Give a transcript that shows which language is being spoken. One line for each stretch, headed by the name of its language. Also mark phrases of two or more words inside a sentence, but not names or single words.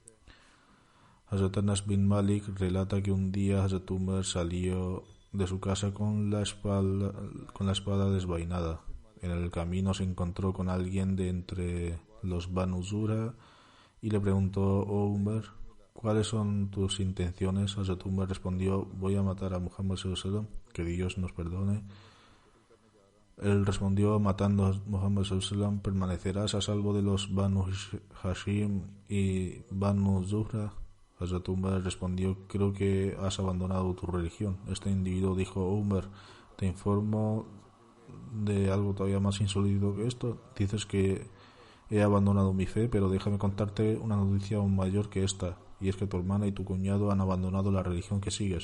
Spanish: Hazrat Anas bin Malik relata que un día Hazrat Umar salió de su casa con la espada desvainada. En el camino se encontró con alguien de entre los Banu Zura y le preguntó: oh Umar, ¿cuáles son tus intenciones? Hazrat Umar respondió: voy a matar a Muhammad
Arabic: صلى الله عليه وسلم,
Spanish: que Dios nos perdone. Él respondió: matando a Muhammad
Arabic: صلى الله عليه وسلم,
Spanish: permanecerás a salvo de los Banu Hashim y Banu Zuhra. Hazrat Umar respondió: creo que has abandonado tu religión. Este individuo dijo: oh Umar, te informo de algo todavía más insólito que esto. Dices que he abandonado mi fe, pero déjame contarte una noticia aún mayor que esta, y es que tu hermana y tu cuñado han abandonado la religión que sigues.